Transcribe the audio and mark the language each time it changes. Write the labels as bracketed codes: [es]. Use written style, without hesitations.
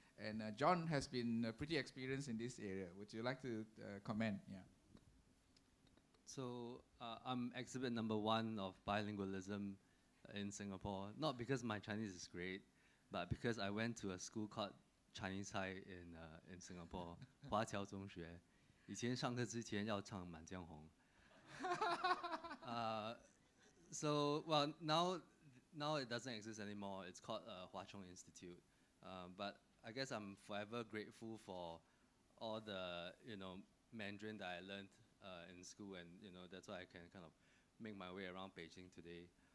[en] And John has been pretty experienced in this area. Would you like to comment? Yeah. So I'm exhibit number 1 of bilingualism in Singapore. Not because my Chinese is great, but because I went to a school called Chinese High in Singapore, 华侨中学。 [zh] 以前上课之前要唱《满江红》。 [en] So well now it doesn't exist anymore. It's called Hua Chong Institute. But I guess I'm forever grateful for all the Mandarin that I learned in school, and that's why I can kind of make my way around Beijing today.